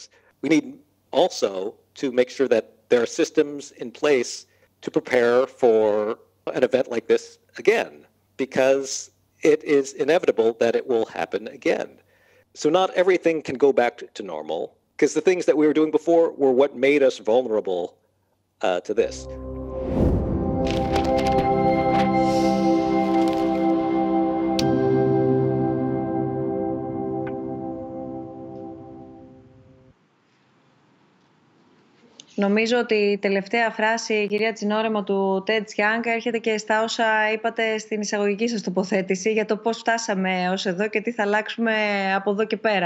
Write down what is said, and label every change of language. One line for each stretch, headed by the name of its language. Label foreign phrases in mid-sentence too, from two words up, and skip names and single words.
English: We need also to make sure that there are systems in place to prepare for an event like this again, because it is inevitable that it will happen again. So not everything can go back to normal, because the things that we were doing before were what made us vulnerable to this.
Greek: Νομίζω ότι η τελευταία φράση, κυρία Τσινόρεμα, του Ted Chiang έρχεται και στα όσα είπατε στην εισαγωγική σας τοποθέτηση για το πώς φτάσαμε ως εδώ και τι θα αλλάξουμε από εδώ και πέρα.